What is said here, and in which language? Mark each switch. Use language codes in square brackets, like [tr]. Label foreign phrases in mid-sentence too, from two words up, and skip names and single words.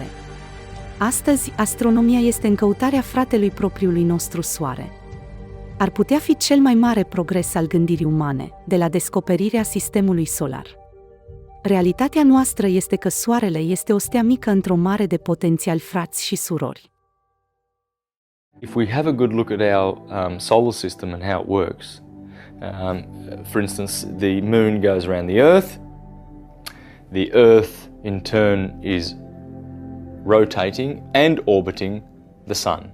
[ro] Astăzi, astronomia este în căutarea fratelui propriului nostru soare. Ar putea fi cel mai mare progres al gândirii umane, de la descoperirea sistemului solar. Realitatea noastră este că soarele este o stea mică într-o mare de potențiali frați și surori. [en] If we have a good look at our solar system and how it works, for instance, the moon goes around the Earth in turn is rotating and orbiting the sun.